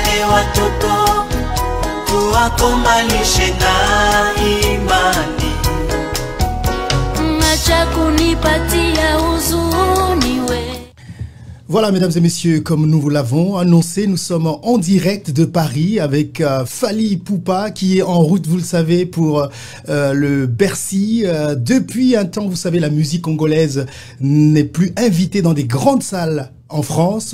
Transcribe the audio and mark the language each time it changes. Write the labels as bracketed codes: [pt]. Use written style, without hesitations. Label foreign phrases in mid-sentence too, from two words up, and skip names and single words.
[sw] watoto tuwakomalishe na imani. Acha kunipatia huzuni we. [fr] Voilà, mesdames et messieurs, comme nous vous l'avons annoncé, nous sommes en direct de Paris avec Fally Ipupa qui est en route, vous le savez, pour le Bercy. Depuis un temps, vous savez, la musique congolaise n'est plus invitée dans des grandes salles en France.